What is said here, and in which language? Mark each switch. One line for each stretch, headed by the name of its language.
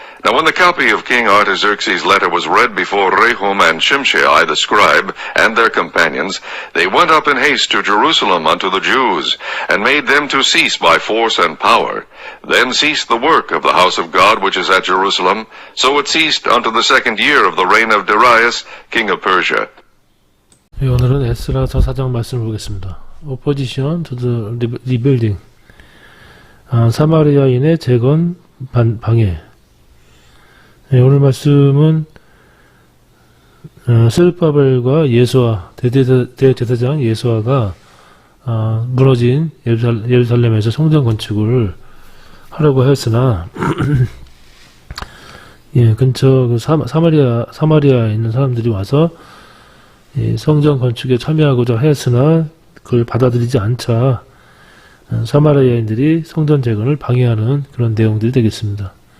English: Now when the copy of King Artaxerxes' letter was read before Rehum and Shimshai the scribe and their companions, they went up in haste to Jerusalem unto the Jews, and made them to cease by force and power. Then ceased the work of the house of God which is at Jerusalem. So it ceased unto the 2nd year of the reign of Darius king of Persia.
Korean: 예, 오늘은 에스라서 4장 말씀을 보겠습니다.
English: Opposition to the rebuilding.
Korean: 사마리아인의 재건 방해. 예, 오늘 말씀은 스룹바벨과 예수아 대제사장 예수아가 무너진 예루살렘에서 성전 건축을 하려고 하였으나 예, 근처 그 사마리아에 있는 사람들이 와서 성전 건축에 참여하고자 하였으나 그걸 받아들이지 않자 사마리아인들이 성전 재건을 방해하는 그런 내용들이 되겠습니다.